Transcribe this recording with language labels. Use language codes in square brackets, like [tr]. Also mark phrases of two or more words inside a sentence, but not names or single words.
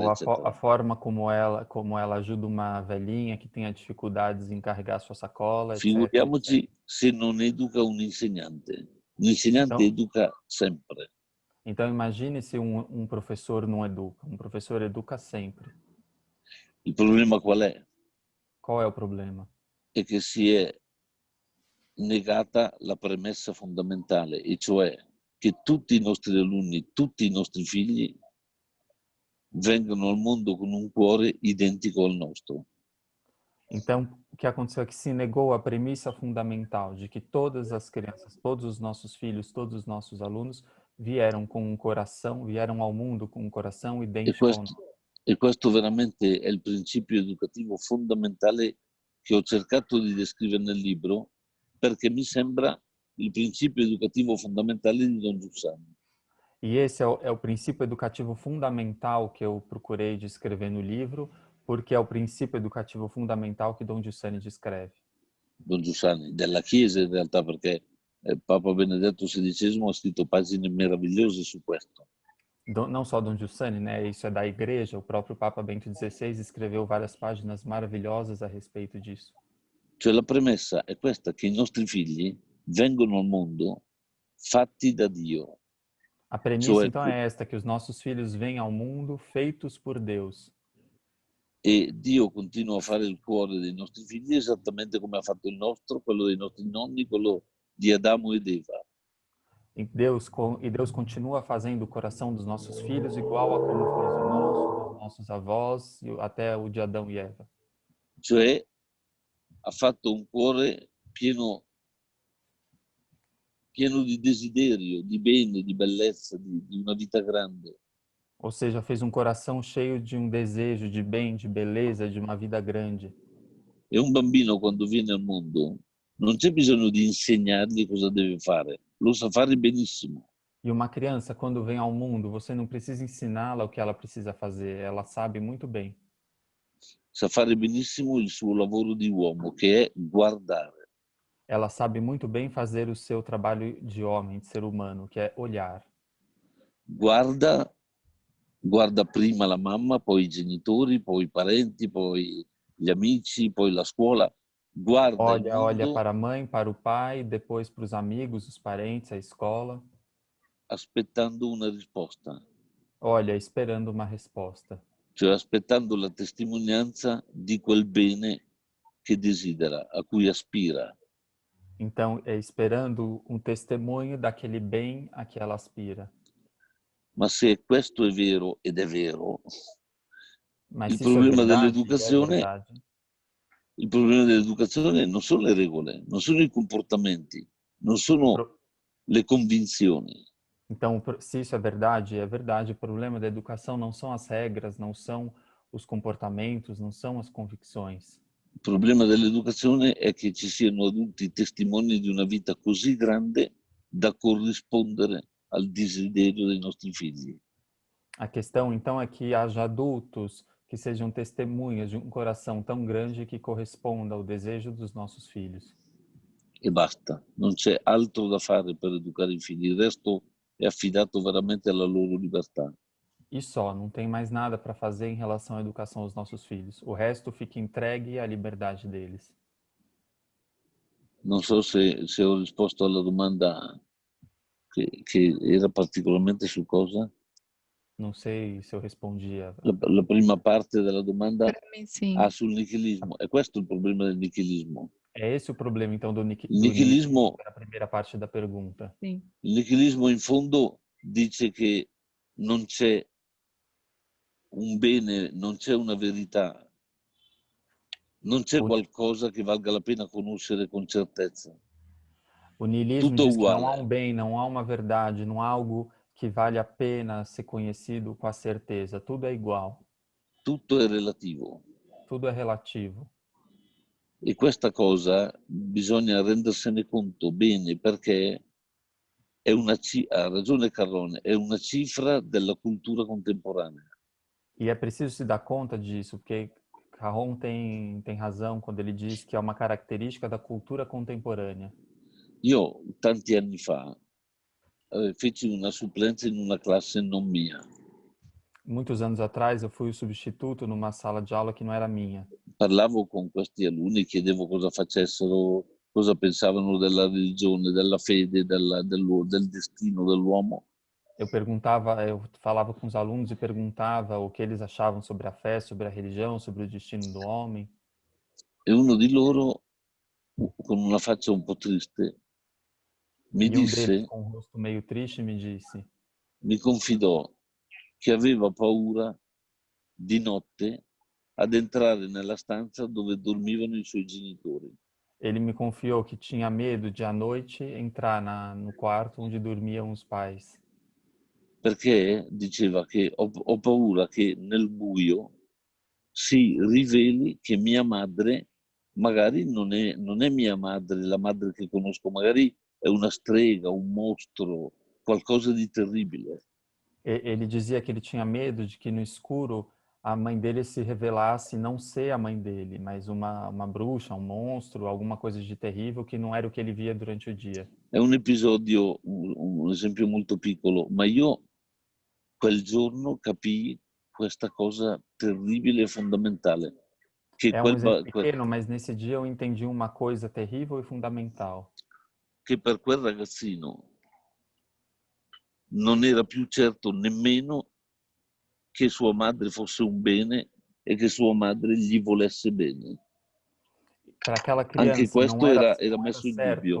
[pt] Ou a [it] eccetera. [pt] forma como ela ajuda uma velhinha que tenha dificuldades em carregar sua sacola, etc, etc. [it] Figuriamoci se non educa un insegnante. L'insegnante educa sempre. [pt] Então imagine se um professor não educa. Um professor educa sempre. [it] Il problema qual è? [pt] Qual é o problema? [it] È che si è negata la premessa fondamentale, e cioè che tutti i nostri alunni, tutti i nostri figli vengono al mondo con un cuore identico al nostro. [pt] Então, o que aconteceu é que se negou a premissa fundamental de que todas as crianças, todos os nossos filhos, todos os nossos alunos vieram com um coração, vieram ao mundo com um coração E idêntico ao nosso. [it] questo veramente è il principio educativo fondamentale che ho cercato di descrivere nel libro, perché mi sembra il principio educativo fondamentale di Don Giussani. [pt] E esse é o princípio educativo fundamental que eu procurei descrever no livro, porque é o princípio educativo fundamental que Dom Giussani descreve. [it] Don Giussani, della Chiesa in realtà, perché Papa Benedetto XVI ha scritto pagine meravigliose su questo. [pt] Não só Dom Giussani, né? Isso é da Igreja. O próprio Papa Bento XVI escreveu várias páginas maravilhosas a respeito disso. [it] Cioè la premessa è questa, che i nostri figli vengono al mondo fatti da Dio. [pt] A premissa, [it] Cioè, [pt] então, é esta, que os nossos filhos vêm ao mundo feitos por Deus. [it] e Dio continua a fare il cuore dei nostri figli esattamente come ha fatto il nostro, quello dei nostri nonni, quello di Adamo ed Eva. [pt] E Deus continua fazendo o coração dos nossos filhos igual a como fez o nosso, dos nossos avós, até o de Adão e Eva. [it] Cioè ha fatto un cuore pieno di desiderio, di bene, di bellezza, di una vita grande. [pt] Ou seja, fez um coração cheio de um desejo de bem, de beleza, de uma vida grande. [it] E un bambino quando viene al mondo non c'è bisogno di insegnargli cosa deve fare, lo sa fare benissimo. [pt] E uma criança, quando vem ao mundo, você não precisa ensiná-la o que ela precisa fazer, ela sabe muito bem. [it] Sa fare benissimo il suo lavoro di uomo, che è guardare. [pt] Ela sabe muito bem fazer o seu trabalho de homem, de ser humano, que é olhar. [it] Guarda prima la mamma, poi i genitori, poi i parenti, poi gli amici, poi la scuola. Guarda il [pt] Olha [it] mondo [pt] para a mãe, para o pai, depois para os amigos, os parentes, a escola. [it] aspettando una risposta, [pt] Olha, esperando uma resposta. [it] cioè aspettando la testimonianza di quel bene che desidera, a cui aspira. [pt] Então, é esperando um testemunho daquele bem a que ela aspira. [it] Ma se questo è vero, ed è vero, [pt] Mas [it] il [pt] se isso é [it] problema [pt] verdade, é [it] dell'educazione, [pt] verdade. [it] il problema dell'educazione non sono le regole, non sono i comportamenti, non sono le convinzioni. [pt] Então, se isso é verdade, é verdade. O problema da educação não são as regras, não são os comportamentos, não são as convicções. [it] Il problema dell'educazione è che ci siano adulti testimoni di una vita così grande da corrispondere al desiderio dei nostri figli. [pt] A questão, então, é que haja adultos que sejam testemunhas de um coração tão grande que corresponda ao desejo dos nossos filhos. [it] E basta, non c'è altro da fare per educare i figli, il resto è affidato veramente alla loro libertà. [pt] E só, não tem mais nada para fazer em relação à educação dos nossos filhos. O resto fica entregue à liberdade deles. [it] Non so se ho risposto alla domanda che era particolarmente su cosa. [pt] Não sei se eu respondi a... [it] La prima parte della domanda [pt] Sim. [it] sul nichilismo. È questo il problema del nichilismo. [pt] É esse o problema, então, do [it] nichilismo, [pt] a primeira parte da pergunta. Sim. [it] Il nichilismo in fondo dice che non c'è un bene, non c'è una verità, non c'è qualcosa che valga la pena conoscere con certezza. [pt] O niilismo [it] Tutto [pt] diz que [it] uguale. [pt] não há um bem, não há uma verdade, não há algo que vale a pena ser conhecido com a certeza. Tudo é igual. [it] Tutto è relativo. [pt] Tudo é relativo. [it] E questa cosa bisogna rendersene conto bene, perché ha ragione Carrone, è una cifra della cultura contemporanea. [pt] E é preciso se dar conta disso, porque Carron tem razão quando ele diz que é uma característica da cultura contemporânea. [it] Io tanti anni fa feci una supplenza in una classe non mia. [pt] Muitos anos atrás, eu fui o substituto numa sala de aula que não era minha. [it] Parlavo con questi alunni, chiedevo cosa facessero, cosa pensavano della religione, della fede, del destino dell'uomo. [pt] Eu falava com os alunos e perguntava o que eles achavam sobre a fé, sobre a religião, sobre o destino do homem. [it] E uno di loro, con una faccia un po' triste, mi [pt] E um deles, [it] disse, [pt] com o rosto meio triste, me disse: [it] mi confidò che aveva paura di notte ad entrare nella stanza dove dormivano i suoi genitori. [pt] ele me confiou que tinha medo de à noite entrar no quarto onde dormiam os pais. [it] Perché diceva che ho paura che nel buio si riveli che mia madre magari non è mia madre, la madre che conosco, magari è una strega, un mostro, qualcosa di terribile. [pt] Ele dizia que ele tinha medo de que no escuro a mãe dele se revelasse não ser a mãe dele, mas uma bruxa, um monstro, alguma coisa de terrível que não era o que ele via durante o dia. [it] È un episodio, un esempio molto piccolo, ma io quel giorno capii questa cosa terribile e fondamentale, che, [pt] É um exemplo pequeno, mas nesse dia eu entendi uma coisa terrível e fundamental. [it] che per quel ragazzino non era più certo nemmeno che sua madre fosse un bene e che sua madre gli volesse bene. [pt] Para aquela [it] Anche [pt] criança [it] questo [pt] não era [it] era messo in dubbio.